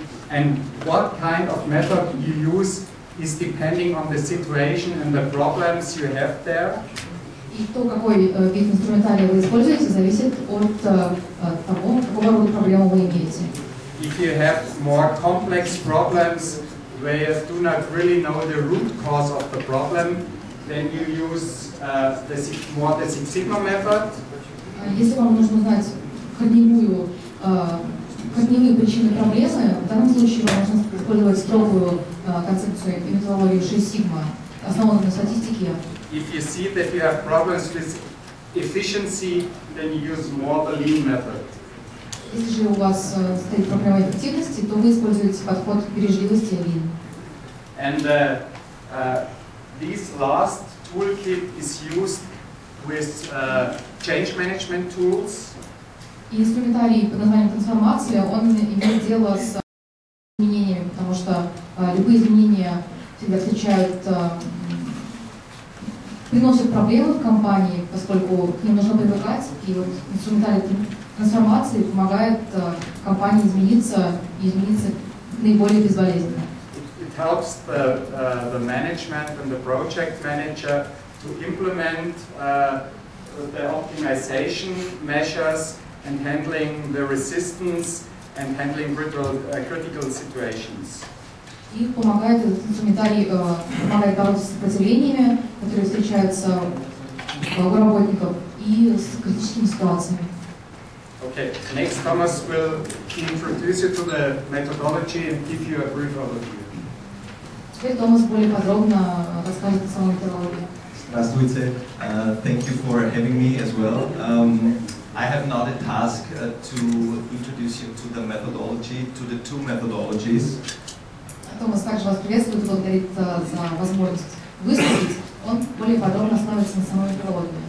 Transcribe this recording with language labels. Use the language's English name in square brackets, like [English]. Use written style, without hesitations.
[English] And what kind of method you use is depending on the situation and the problems you have there. [Russian] И то, какой вид инструментария вы используете, зависит от того, какого рода проблему вы имеете. [English] If you have more complex problems where you do not really know the root cause of the problem, then you use the Six Sigma method. [Russian] Если вам нужно узнать корневые причины проблемы, в данном случае вам нужно использовать строгую концепцию и методологию 6 Sigma, основанную на статистике. [English] If you see that you have problems with efficiency, then you use more the Lean method. [Russian] Если же у вас стоит проблема эффективности, то вы используете подход бережливости Lean. [English] And this last toolkit is used with change management tools. [Russian] И инструментарий под названием трансформация, он имеет дело с изменениями, потому что любые изменения всегда приносят проблемы в компании, поскольку к ним нужно привыкать, и вот инструментарий трансформации помогает компании измениться и измениться наиболее безболезненно. [English] It helps the management and the project manager to implement the optimization measures and handling the resistance and handling critical situations. [Russian] И помогает этот инструментарий помогает бороться с сопротивлениями, которые встречаются у работников, и с критическими ситуациями. [English] Okay, next Thomas will introduce you to the methodology and give you a brief overview. [Russian] Теперь Томас более подробно расскажет о самой методологии. Здравствуйте. [English] Thank you for having me as well. I have now the task to introduce you to the methodology, to the two methodologies. [Russian] Томас также вас приветствует и благодарит за возможность выступить. Он более подробно остановится на самой методологии.